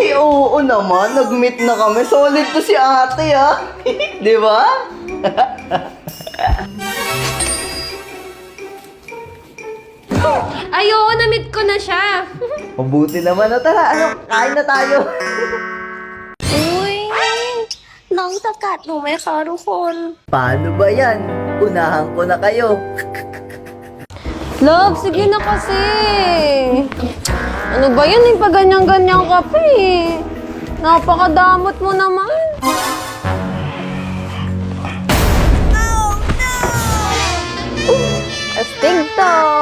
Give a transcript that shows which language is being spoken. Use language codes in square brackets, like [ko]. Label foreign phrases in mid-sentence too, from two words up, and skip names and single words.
[tl] Ay, oo naman. Nag-meet na kami. Solid to si ate, ah. Di ba? Ay, oo, na-meet ko na siya. Mabuti naman. O, tara, kain na tayo. Uy, [th] น้องจะกัดหนูไหมคะทุกคน [tl] Paano ba yan? Unahan ko na kayo. Love, sige na kasi. Ano ba yan? Yung pa ganyan-ganyan ka pa eh. Napakadamot mo naman. Astig to.